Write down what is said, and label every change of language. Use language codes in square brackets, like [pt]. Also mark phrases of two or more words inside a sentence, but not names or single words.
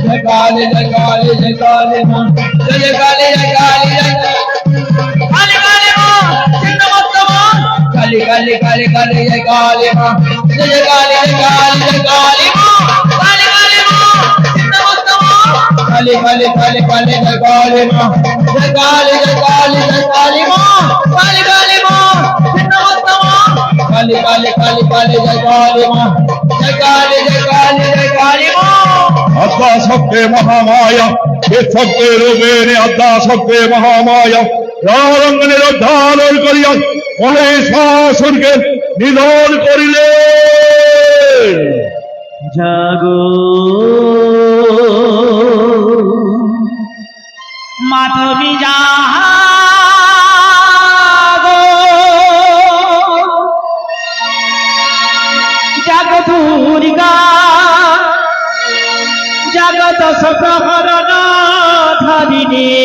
[hi] काली जय काली जय काली माँ जय काली जय काली जय काली काली माँ चिन्नमस्त माँ काली काली काली काली जय काली माँ जय काली जय काली जय काली माँ काली काली माँ चिन्नमस्त माँ काली काली काली काली जय काली माँ जय काली जय काली जय काली माँ काली काली माँ चिन्नमस्त माँ काली काली काली काली जय काली माँ जय काली जय काली जय काली माँ [bn] আদ্যা শক্তি মহামায়া এ শক্তি রূপে আদ্যা শক্তি মহামায়া রঙ্গনের উদ্ধার করিয়া মহেশাসুরকে নিধন করিলেন। জাগো মাধবী জাগো জাগো দুর্গা জগত সপ্রহরণ ধারিণী